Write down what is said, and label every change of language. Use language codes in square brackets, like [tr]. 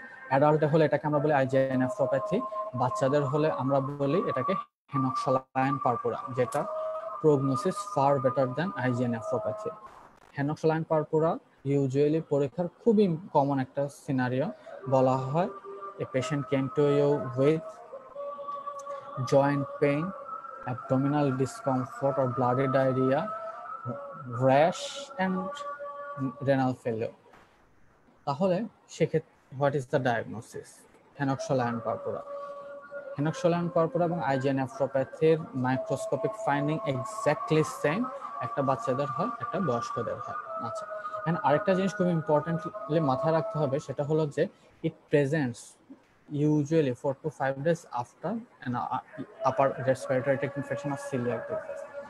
[bn] অ্যাডাল্টে হলে এটাকে আমরা বলি IgA নেফ্রোপ্যাথি, বাচ্চাদের হলে আমরা বলি এটাকে হেনক্সোলাইন পারপুরা, যেটা prognosis [en] far better than [bn] IgA nephropathy. হেনক্সোলাইন purpura usually পরীক্ষার খুবই কমন একটা সিনারিও। বলা হয় [en] A patient came to you with joint pain, abdominal discomfort or bloody diarrhea, rash and renal failure। [bn] তাহলে সেক্ষেত্রে [en] What is the diagnosis? Henoch Schonlein purpura. [bn] হেনক্সোলাইন purpura এবং IgA নেফ্রোপ্যাথির microscopic finding exactly same, একটা বাচ্চাদের হয়, একটা বয়স্কদের হয়। আচ্ছা, এন্ড আরেকটা জিনিস খুব ইম্পর্টেন্টলি মাথায় রাখতে হবে, সেটা হলো যে [en] It presents usually 4 to 5 days after an upper respiratory tract infection of celiac disease।